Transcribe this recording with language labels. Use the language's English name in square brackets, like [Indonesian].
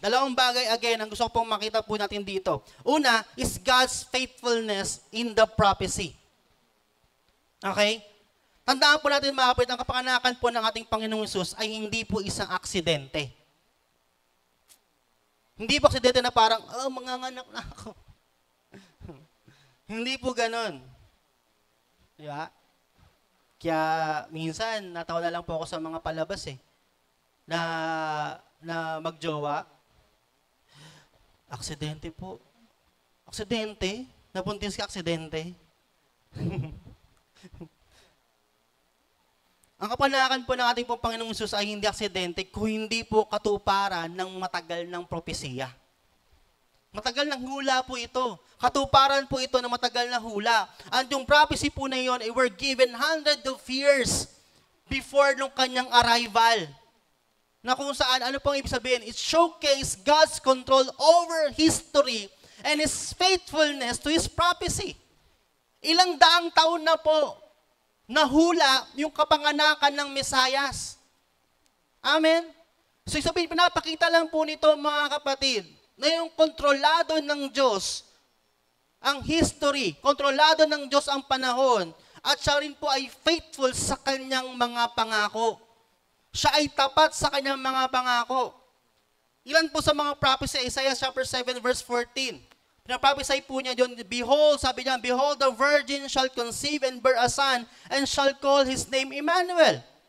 [Filipino] Dalawang bagay again ang gusto ko pong makita po natin dito. [English] Una is God's faithfulness in the prophecy. Okay? [Filipino] Tandaan po natin, mga kapatid, ang kapanganakan po ng ating Panginoong Hesus ay hindi po isang aksidente. Hindi po aksidente na parang, manganganak na ako. Hindi po ganon. Di ba? Kaya minsan, natawa na lang po ako sa mga palabas na magjowa. Aksidente po. Aksidente? Nabuntis ka aksidente? Ang kapanakan po ng ating pong Panginoong Hesus ay hindi aksidente kung hindi po katuparan ng matagal ng propesiya. Matagal ng hula po ito. Katuparan po ito ng matagal na hula. [English] And yung prophecy [Filipino] po na yun, [English] were given hundreds of years before [Filipino] nung kanyang [English] arrival. [Filipino] Na kung saan, ano pong ibig sabihin? [English] It showcased God's control over history and His faithfulness to His prophecy. [Filipino] Ilang daang taon na po nahula yung kapanganakan ng Mesayas. Amen? So sabihin, pinapakita lang po nito, mga kapatid, na yung kontrolado ng Diyos ang history, kontrolado ng Diyos ang panahon, at siya rin po ay faithful sa kanyang mga pangako. Siya ay tapat sa kanyang mga pangako. Ilan po sa mga prophecy, Isaiah chapter 7 verse 14. Pinaprophesy po niya doon, [English] behold, [Filipino] sabi niya, [English] behold, the virgin shall conceive and bear a son, and shall call his name Emmanuel.